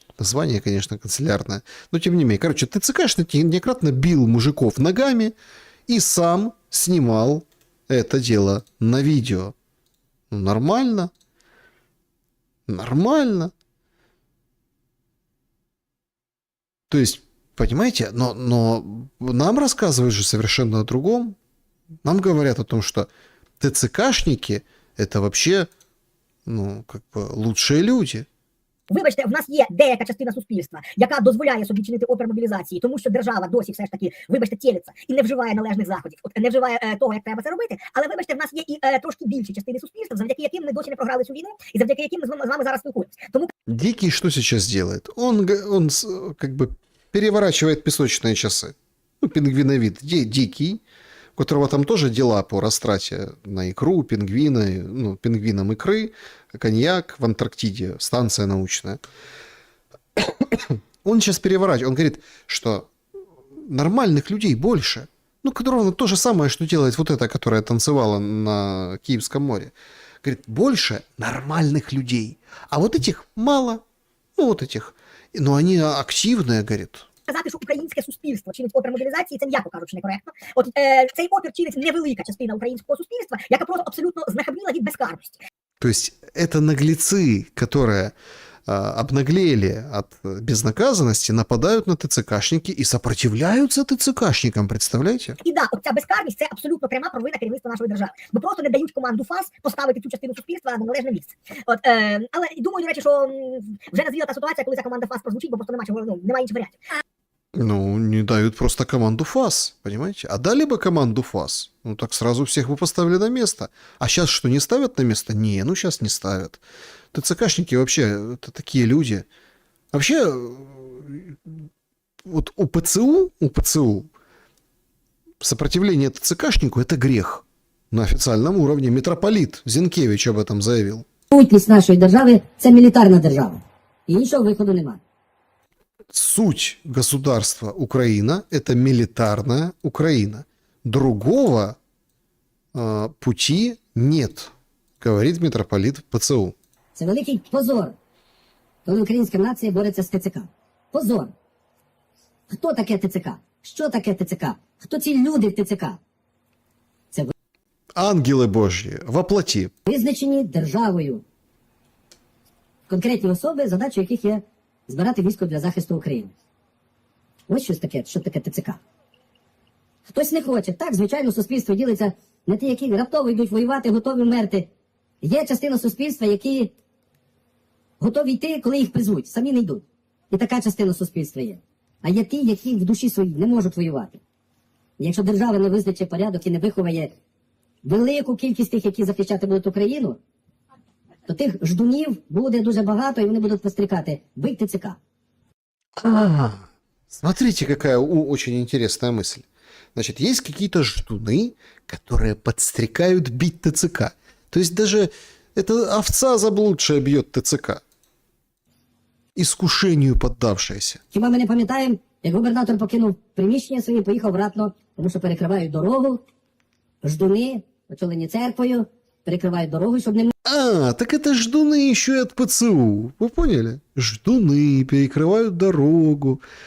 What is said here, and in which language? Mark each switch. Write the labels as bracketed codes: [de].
[ru] Название, конечно, канцелярное, но тем не менее. Короче, ТЦКшник неоднократно бил мужиков ногами и сам снимал это дело на видео. Ну, нормально. Нормально. То есть, понимаете, но нам рассказывают же совершенно о другом. Нам говорят о том, что ТЦКшники это вообще, ну, как бы лучшие люди. [uk] Вибачте, в нас є деяка частина суспільства, яка дозволяє собі чинити опір мобілізації, тому що держава досі все ж таки, вибачте, тілиться і не вживає належних заходів, не вживає того, як треба це робити. Але вибачте, в нас є і трошки більші частини суспільства, завдяки яким ми досі не програли цю війну, і завдяки яким ми з вами зараз спілкуємося. Тому [ru] Дикий что сейчас делает? Он как бы переворачивает песочные часы. Ну, пингвиновид дикий, у которого там тоже дела по растрате на икру, пингвины, ну, пингвинам икры, коньяк в Антарктиде, станция научная. Он сейчас переворачивает, он говорит, что нормальных людей больше. Ну, ровно то же самое, что делает вот эта, которая танцевала на Киевском море. Говорит, больше нормальных людей. А вот этих мало. Ну, вот этих. Но они активные, говорит. [uk] сказати, що українське суспільство чинить опір мобілізації, це, м'яко кажучи, некоректно. От цей опір чинить невелика частина українського суспільства, яка просто абсолютно знахабніла від безкарності. [ru] То есть это наглецы, которые обнаглели от безнаказанности, нападают на ТЦКшники и сопротивляются ТЦКшникам, представляете? [uk] І да, от ця безкарність – це абсолютно пряма провина керівництва нашої держави. Бо просто не дають команду ФАС поставити цю частину суспільства на належне місце. От, але думаю, до речі, що вже назріла та ситуація, коли ця команда ФАС прозвучить, бо просто немає інших варіантів. [ru] Ну, не дают просто команду ФАС, понимаете? А дали бы команду ФАС, ну так сразу всех бы поставили на место. А сейчас что, не ставят на место? Не, ну сейчас не ставят. ТЦКшники вообще, это такие люди. Вообще, вот у ПЦУ сопротивление ТЦКшнику – это грех. На официальном уровне митрополит Зінкевич об этом заявил. [uk] Сутність нашої держави – це мілітарна держава. І іншого виходу немає. [ru] Суть государства Украина – это милитарная Украина. Другого пути нет, говорит митрополит ПЦУ. [uk] Це великий позор, коли українська нація бореться з ТЦК. Позор. Хто таке ТЦК? Що таке ТЦК? Хто ці люди в ТЦК? Це ангели Божьи воплоти. Визначені державою. Конкретні особи, задачою яких є збирати військо для захисту України. Ось щось таке, що таке ТЦК. Хтось не хоче. Так, звичайно, суспільство ділиться на ті, які раптово йдуть воювати, готові вмерти. Є частина суспільства, які готові йти, коли їх призвуть, самі не йдуть. І така частина суспільства є. А є ті, які в душі своїй не можуть воювати. І якщо держава не визначить порядок і не виховає велику кількість тих, які захищати будуть Україну, то тих ждунів буде дуже багато, і вони будуть пострікати. [ru] Бить ТЦК. Смотрите, какая очень интересная мысль. Значит, есть какие-то ждуны, которые подстрекают бить ТЦК. То есть даже эта овца заблудшая бьет ТЦК. Искушению поддавшаяся. [uk] Хіба ми не пам'ятаємо, як губернатор покинув приміщення своє, поїхав обратно, тому що перекривають дорогу, ждуни, очолені церквою, перекривають дорогу, щоб не... [ru] Так это ждуны еще и от ПЦУ. Вы поняли? Ждуны перекрывают дорогу.